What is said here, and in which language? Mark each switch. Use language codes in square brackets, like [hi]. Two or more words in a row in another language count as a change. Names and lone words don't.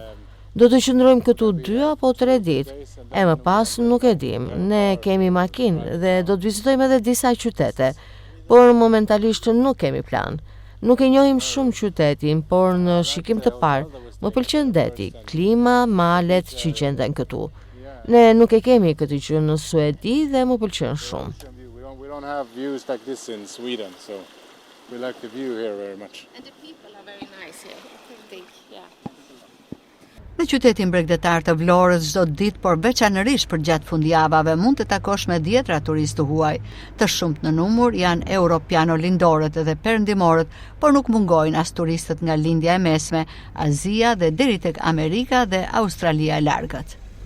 [sq] Do të qëndrojmë këtu 2 apo 3 ditë, e më pas nuk e dim, ne kemi makinë dhe do të vizitojmë edhe disa qytete, por momentalisht nuk kemi plan. Nuk e njohim shumë qytetin, por në shikim të parë, më pëlqen deti, klima, malet që gjenden këtu. Ne nuk e kemi këtë gjë në Suedi dhe më pëlqen shumë. [en] We don't have views like this in Sweden, so we like the view here very much. And the people are very nice here. I think, yeah. [sq] Në qytetin bregdetar të Vlorës çdo ditë, por veçanërisht për gjatë fundjavave, mund të takosh me dhjetra turistë huaj. Të shumt në numër janë europiano-lindorët dhe perëndimorët, por nuk mungojnë as turistët nga lindja e mesme, Azia dhe deri tek Amerika dhe Australia e largët.